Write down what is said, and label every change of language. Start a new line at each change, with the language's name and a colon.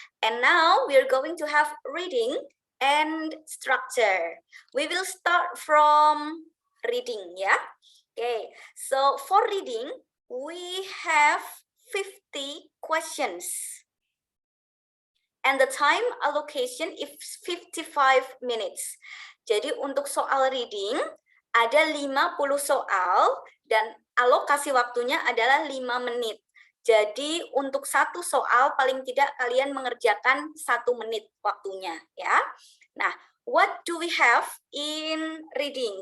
English: And now we are going to have reading and structure. We will start from reading, yeah? Okay, so for reading, we have 50 questions. And the time allocation is 55 minutes.
Indonesian: Jadi untuk soal reading, ada 50 soal dan alokasi waktunya adalah 5 menit. Jadi untuk satu soal paling tidak kalian mengerjakan 1 menit waktunya, ya.
English: Nah, what do we have in reading?